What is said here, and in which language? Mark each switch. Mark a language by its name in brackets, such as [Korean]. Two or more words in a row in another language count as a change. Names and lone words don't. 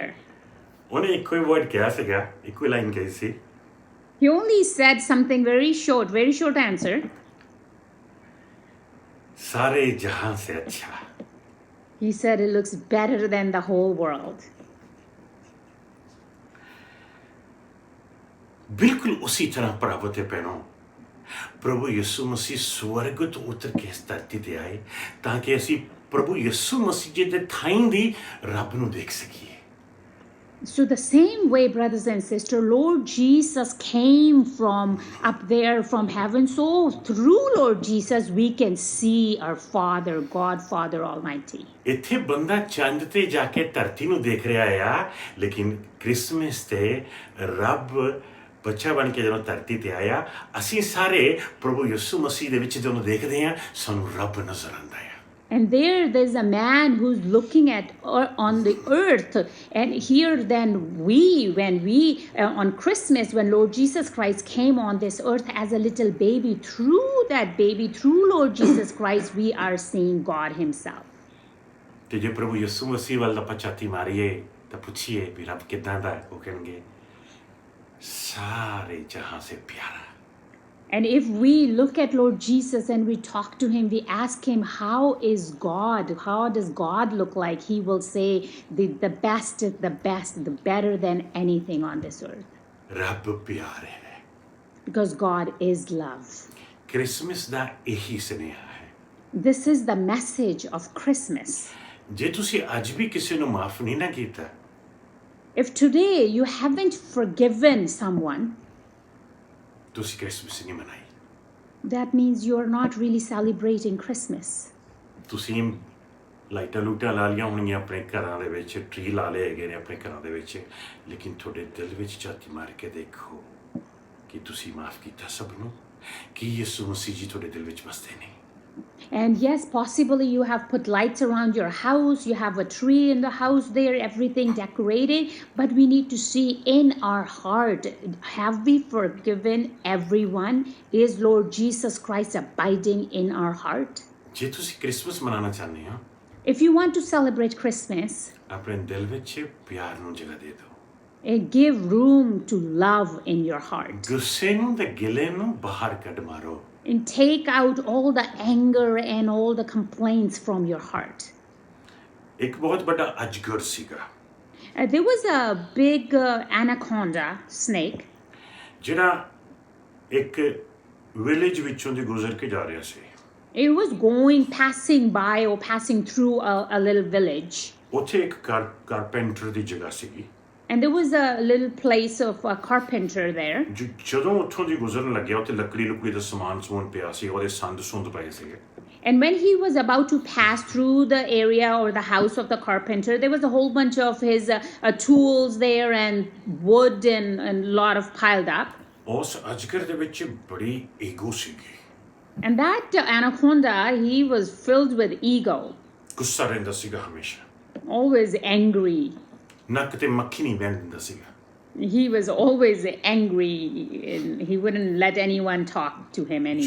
[Punjabi] ਉਹਨੇ ਇੱਕੋ ਹੀ ਵਰਡ ਕਿਹਾ ਸੀਗਾ, ਇੱਕੋ ਹੀ ਲਾਈਨ ਕਹੀ ਸੀ, [English] He only said something very short answer. [Hindi] सारे जहां से अच्छा. [English] He said it looks better than the whole world. [Punjabi] ਬਿਲਕੁਲ ਉसी ਤਰ੍ਹਾਂ ਭਰਾਵੋ ਤੇ ਭੈਣੋ, ਪ੍ਰਭੂ ਯਿਸੂ ਮਸੀਹ ਸਵਰਗ ਤੋਂ ਉਤਰ ਕੇ ਇਸ ਧਰਤੀ ਤੇ ਆਏ ਤਾਂ ਕਿ ਅਸੀਂ ਪ੍ਰਭੂ ਯਿਸੂ ਮਸੀਹ ਜੀ ਦੇ ਥਾਈਂ ਦੀ ਰੱਬ ਨੂੰ ਦੇਖ ਸਕੀਏ. [English] So the same way, brothers and sisters, Lord Jesus came from up there from heaven. So through Lord Jesus, we can see our Father, God, Father Almighty. [Punjabi] ਇੱਥੇ ਬੰਦਾ ਚੰਦ ਤੇ ਜਾ ਕੇ ਧਰਤੀ ਨੂੰ ਦੇਖ ਰਿਹਾ ਆ, ਲੇਕਿਨ ਕ੍ਰਿਸਮਸ ਤੇ ਰੱਬ ਬੱਚਾ ਬਣ ਕੇ ਜਦੋਂ ਧਰਤੀ ਤੇ ਆਇਆ, ਅਸੀਂ ਸਾਰੇ ਪ੍ਰਭੂ ਯਿਸੂ ਮਸੀਹ ਦੇ ਵਿੱਚ ਜਦੋਂ ਦੇਖਦੇ ਹਾਂ, ਸਾਨੂੰ ਰੱਬ ਨਜ਼ਰ ਆਉਂਦਾ ਹੈ. [English] And there's a man who's looking at on the earth, and here then when we on Christmas, when Lord Jesus Christ came on this earth as a little baby, through Lord Jesus Christ, we are seeing God Himself. [Punjabi] ਤੇ ਜੇ ਪ੍ਰਭੂ ਯਿਸੂ ਮਸੀਹ ਵੱਲ ਆਪਾਂ ਝਾਤੀ ਮਾਰੀਏ ਤਾਂ ਪੁੱਛੀਏ ਵੀ ਰੱਬ ਕਿੱਦਾਂ ਦਾ ਹੈ, ਉਹ ਕਹਿਣਗੇ [Hindi] सारे जहां से प्यारा. [English] And if we look at Lord Jesus and we talk to Him, we ask Him, how is God? How does God look like? He will say, the best, the better than anything on this earth. [Punjabi] ਰੱਬ ਪਿਆਰ ਹੈ. [English] because God is love. [Punjabi] ਕ੍ਰਿਸਮਸ ਦਾ ਇਹੀ ਸੁਨੇਹਾ ਹੈ। [English] This is the message of Christmas. [Punjabi] ਜੇ ਤੁਸੀਂ ਅੱਜ ਵੀ ਕਿਸੇ ਨੂੰ ਮਾਫ ਨਹੀਂ ਨਾ ਕੀਤਾ, [English] If today you haven't forgiven someone, [Punjabi] ਤੁਸੀਂ ਕ੍ਰਿਸਮਸ ਨਹੀਂ ਮਨਾਈ। [English] that means you're not really celebrating Christmas. [Punjabi] ਤੁਸੀਂ ਲਾਈਟਾਂ ਲੂਟਾਂ ਲਾ ਲਈਆਂ ਹੋਣਗੀਆਂ ਆਪਣੇ ਘਰਾਂ ਦੇ ਵਿੱਚ, ਟਰੀ ਲਾ ਲਏ ਹੈਗੇ ਨੇ ਆਪਣੇ ਘਰਾਂ ਦੇ ਵਿੱਚ, ਲੇਕਿਨ ਤੁਹਾਡੇ ਦਿਲ ਵਿੱਚ ਝਾਤੀ ਮਾਰ ਕੇ ਦੇਖੋ ਕਿ ਤੁਸੀਂ ਮਾਫ ਕੀਤਾ ਸਭ ਨੂੰ, ਕਿ ਯਿਸੂ ਮਸੀਹ ਜੀ ਤੁਹਾਡੇ ਦਿਲ ਵਿੱਚ ਵਸਦੇ ਨੇ। [English] And yes, possibly you have put lights around your house, you have a tree in the house there, everything decorated, but we need to see in our heart, have we forgiven everyone? Is Lord Jesus Christ abiding in our heart? [Punjabi] ਜੇ ਤੁਸੀਂ ਕ੍ਰਿਸਮਸ ਮਨਾਉਣਾ ਚਾਹੁੰਦੇ ਹੋ, [English] If you want to celebrate Christmas, [Punjabi] ਆਪਣੇ ਦਿਲ ਵਿੱਚ ਪਿਆਰ ਨੂੰ ਜਗ੍ਹਾ ਦੇ ਦਿਓ। [English] give room to love in your heart. [Punjabi] ਗੁੱਸੇ ਨੂੰ ਤੇ ਗਿਲੇ ਨੂੰ ਬਾਹਰ ਕੱਢ ਮਾਰੋ। [English] And take out all the anger and all the complaints from your heart. [Punjabi] ਇੱਕ ਬਹੁਤ ਵੱਡਾ ਅਜਗਰ ਸੀਗਾ [English] There was a big anaconda snake. [Punjabi] ਜਿਹੜਾ ਇੱਕ ਵਿਲੇਜ ਵਿੱਚੋਂ ਦੀ ਗੁਜ਼ਰ ਕੇ ਜਾ ਰਿਹਾ ਸੀ। [English] It was passing by or passing through a little village. [Punjabi] ਉੱਥੇ ਇੱਕ ਕਾਰਪੈਂਟਰ ਦੀ ਜਗ੍ਹਾ ਸੀਗੀ। [English] And there was a little place of a carpenter there. [Punjabi] ਜਦੋਂ ਉੱਥੋਂ ਦੀ ਗੁਜ਼ਰਨ ਲੱਗਿਆ, ਉੱਥੇ ਲੱਕੜੀ ਲੁਕੜੀ ਦਾ ਸਮਾਨ ਪਿਆ ਸੀ, ਉਹਦੇ ਸੰਦ ਪਏ ਸੀਗੇ। [English] And when he was about to pass through the area or the house of the carpenter, there was a whole bunch of his tools there and wood and lot of piled up. [Punjabi] ਉਸ ਅਜਗਰ ਦੇ ਵਿੱਚ ਬੜੀ ਈਗੋ ਸੀਗੀ। [English] And that anaconda, he was filled with ego, [Punjabi] ਗੁੱਸਾ ਰਹਿੰਦਾ ਸੀਗਾ ਹਮੇਸ਼ਾ। [English] always angry. [Punjabi] ਨੱਕ ਤੇ ਮੱਖੀ ਨਹੀਂ ਬਹਿਣ ਦਿੰਦਾ ਸੀਗਾ। [English] He was always angry and he wouldn't let anyone talk to him anything.